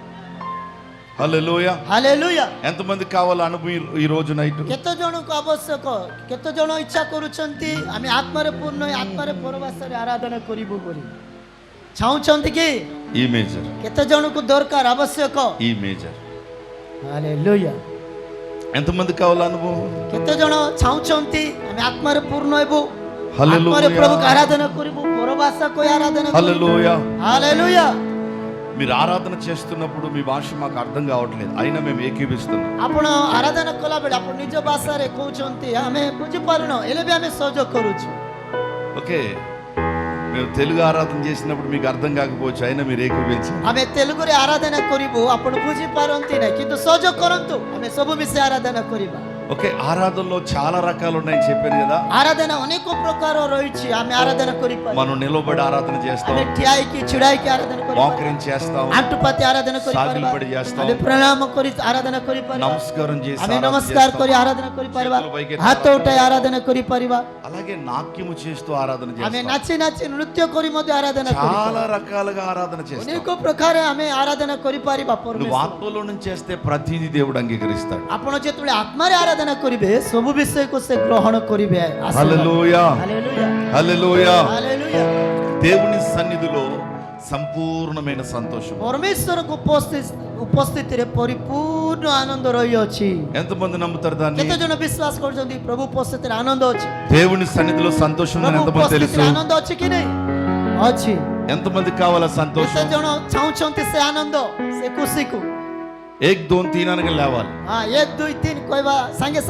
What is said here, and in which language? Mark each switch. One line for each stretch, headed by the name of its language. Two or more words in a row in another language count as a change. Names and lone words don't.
Telugu: హల్లెలూయా.
Odia: ହାଲେଲୁୟା.
Telugu: ఎంతమంది కావాలి అనుభవం ఈ రోజు నైట్?
Odia: କେତେ ଜଣଙ୍କୁ ଆବଶ୍ୟକ, କେତେ ଜଣ ଇଚ୍ଛା କରୁଛନ୍ତି ଆମେ ଆତ୍ମାରେ ପୂର୍ଣ୍ଣ ହୋଇ ଆତ୍ମାରେ ପରବାସରେ ଆରାଧନା କରିବୁ ବୋଲି ଚାହୁଁଛନ୍ତି କି?
Telugu: ఈ మేజర్,
Odia: କେତେ ଜଣଙ୍କୁ ଦରକାର ଆବଶ୍ୟକ?
Telugu: ఈ మేజర్.
Odia: ହାଲେଲୁୟା.
Telugu: ఎంతమంది కావాలి అనుభవం?
Odia: କେତେ ଜଣ ଚାହୁଁଛନ୍ତି ଆମେ ଆତ୍ମାରେ ପୂର୍ଣ୍ଣ ହେବୁ,
Telugu: హల్లెలూయా.
Odia: ଆତ୍ମାରେ ପ୍ରଭୁକୁ ଆରାଧନା କରିବୁ, ପରବାସ କରି ଆରାଧନା କରିବୁ?
Telugu: హల్లెలూయా.
Odia: ହାଲେଲୁୟା.
Telugu: మీరు ఆరాధన చేస్తున్నప్పుడు మీ భాష మాకు అర్థం కావట్లేదు, అయినా మేము ఏకీభిస్తున్నాం.
Odia: ଆପଣ ଆରାଧନା କଲାବେଳେ ଆପଣ ନିଜ ଭାଷାରେ କହୁଛନ୍ତି ଆମେ ବୁଝିପାରୁନ, ହେଲେ ବି ଆମେ ସହଯୋଗ କରୁଛୁ.
Telugu: ఓకే, మేము తెలుగు ఆరాధన చేసినప్పుడు మీకు అర్థం కాకపోవచ్చు, అయినా మీరు ఏకీభించారు.
Odia: ଆମେ ତେଲୁଗୁରେ ଆରାଧନା କରିବୁ, ଆପଣ ବୁଝିପାରନ୍ତି ନାହିଁ କିନ୍ତୁ ସହଯୋଗ କରନ୍ତୁ, ଆମେ ସବୁ ମିଶି ଆରାଧନା କରିବା.
Telugu: ఓకే, ఆరాధనలో చాలా రకాలు ఉన్నాయని చెప్పాను కదా.
Odia: ଆରାଧନା ଅନେକ ପ୍ରକାର ରହିଛି, ଆମେ ଆରାଧନା କରିପାରିବୁ.
Telugu: మనం నిలబడి ఆరాధన చేస్తాం,
Odia: ଆମେ ଠିଆ ହେଇକି ଛିଡ଼ା ହେଇକି ଆରାଧନା କରିପାରିବା,
Telugu: మోకరించి చేస్తాం,
Odia: ଆଣ୍ଠୁପାତି ଆରାଧନା କରିପାରିବା,
Telugu: సాగిలపడి చేస్తాం,
Odia: ଆମେ ପ୍ରଣାମ କରି ଆରାଧନା କରିପାରିବା,
Telugu: నమస్కారం చేసి
Odia: ଆମେ
Telugu: ఆరాధన
Odia: ନମସ୍କାର
Telugu: చేస్తాం.
Odia: କରି ଆରାଧନା କରିପାରିବା,
Telugu: చేతులు పైకెత్తి
Odia: ହାତ ଉଠାଇ ଆରାଧନା କରିପାରିବା,
Telugu: అలాగే నాట్యము చేస్తూ ఆరాధన
Odia: ଆମେ
Telugu: చేస్తాం.
Odia: ନାଚି ନାଚି ନୃତ୍ୟ କରି ମଧ୍ୟ ଆରାଧନା କରିପାରିବା.
Telugu: చాలా రకాలుగా ఆరాధన చేస్తాం.
Odia: ଅନେକ ପ୍ରକାର ଆମେ ଆରାଧନା କରିପାରିବା.
Telugu: నువ్వు ఆత్మలో నుంచి చేస్తే ప్రతిదీ దేవుడు అంగీకరిస్తాడు.
Odia: ଆପଣ ଯେତେବେଳେ ଆତ୍ମାରେ ଆରାଧନା କରିବେ ସବୁ ବିଷୟକୁ ସେ ଗ୍ରହଣ କରିବେ.
Telugu: హల్లెలూయా.
Odia: ହାଲେଲୁୟା.
Telugu: హల్లెలూయా.
Odia: ହାଲେଲୁୟା.
Telugu: దేవుని సన్నిధిలో సంపూర్ణమైన సంతోషం.
Odia: ପରମେଶ୍ୱରଙ୍କ ଉପସ୍ଥିତିରେ ପରିପୂର୍ଣ୍ଣ ଆନନ୍ଦ ରହିଅଛି.
Telugu: ఎంతమంది నమ్ముతారు దాన్ని?
Odia: କେତେ ଜଣ ବିଶ୍ୱାସ କରୁଛନ୍ତି ପ୍ରଭୁ ଉପସ୍ଥିତିରେ ଆନନ୍ଦ ଅଛି?
Telugu: దేవుని సన్నిధిలో సంతోషం ఉందని
Odia: ପ୍ରଭୁ
Telugu: ఎంతమంది తెలుసు?
Odia: ଉପସ୍ଥିତିରେ ଆନନ୍ଦ ଅଛି କି ନାହିଁ? ଅଛି.
Telugu: ఎంతమంది కావాలా
Odia: କେତେ
Telugu: సంతోషం?
Odia: ଜଣ ଚାହୁଁଛନ୍ତି ସେ ଆନନ୍ଦ, ସେ ଖୁସିକୁ?
Telugu: 1 2 3 అనగా లేవాలి.
Odia: 1 2 3 କହିବା ସାଙ୍ଗେ ସାଙ୍ଗେ